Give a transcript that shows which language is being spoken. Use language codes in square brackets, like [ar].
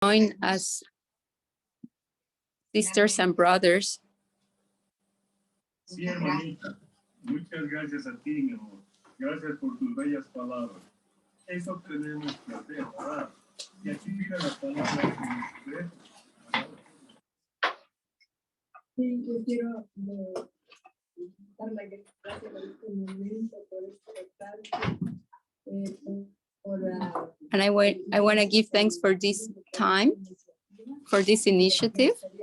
[en] join as sisters and brothers. [es] Sí, hermanita. Muchas gracias a ti, mi amor. Gracias por tus bellas palabras. Eso tenemos que hacer, ¿verdad? Y aquí mira las palabras que nos ven. Sí, yo quiero dar las gracias por este momento, por este recalque, [en] And I want to give thanks for this time, for this initiative.